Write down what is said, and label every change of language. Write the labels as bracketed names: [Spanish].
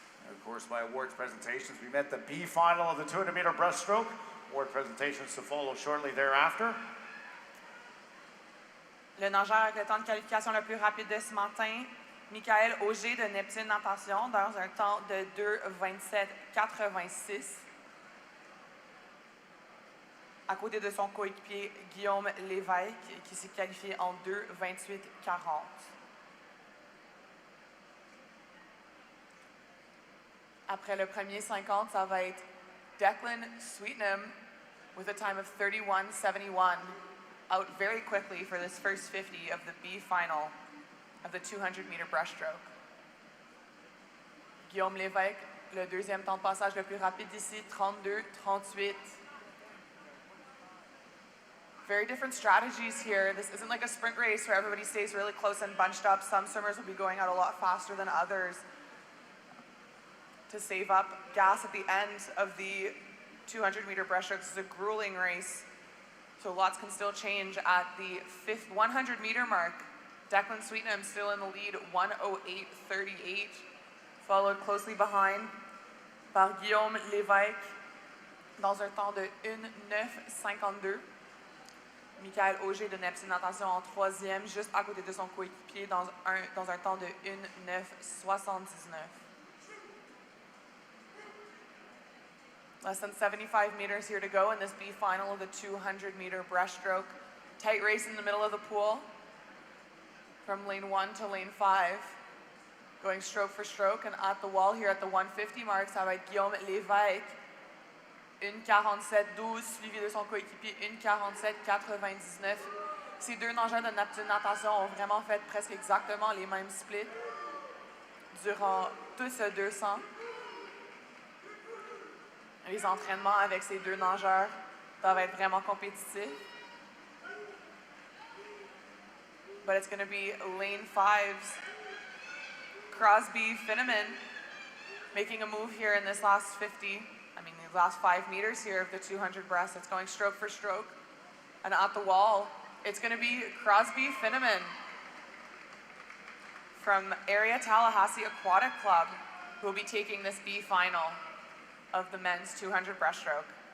[English] Of course, by awards presentations, we met the B final of the 200-meter breaststroke. Award presentations to follow shortly thereafter. [French] Le nageur avec le temps de qualification le plus rapide de ce matin, Michael Auger de Neptune Natation, dans un temps de 2:27.86. À côté de son coéquipier Guillaume Lévesque, qui s'est qualifié en 2:28.40. Après le premier 50, ça va être [English] Declan Sweetnam with a time of 31.71, out very quickly for this first 50 of the B final of the 200-meter breaststroke. [French] Guillaume Lévesque, le deuxième temps de passage le plus rapide ici, 32.38. [English] Very different strategies here. This isn't like a sprint race where everybody stays really close and bunched up. Some swimmers will be going out a lot faster than others to save up gas at the end of the 200-meter breaststroke. This is a grueling race, so lots can still change at the 100-meter mark. Declan Sweetnam still in the lead, 1:08.38, followed closely behind [French] par Guillaume Lévesque dans un temps de 1:09.52. Michael Auger de Neptune Natation en troisième, juste à côté de son coéquipier dans un temps de 1:09.79. [English] Less than 75 meters here to go in this B final of the 200-meter breaststroke. Tight race in the middle of the pool from lane 1 to lane 5. Going stroke for stroke, and at the wall here at the 150 mark, [French] ça va être [English] Guillaume Lévesque [French] une 47-12, suivi de son coéquipier, une 47-99. Ces deux nageurs de natation ont vraiment fait presque exactement les mêmes splits durant tout ce 200. Les entraînements avec ces deux nageurs doivent être vraiment compétitifs. [English] But it's going to be lane 5's Crosby Finneman making a move here in this last 50. The last 5 meters here of the 200 breast. It's going stroke for stroke. And at the wall, it's going to be Crosby Finneman from Area Tallahassee Aquatic Club, who will be taking this B final of the men's 200 breaststroke.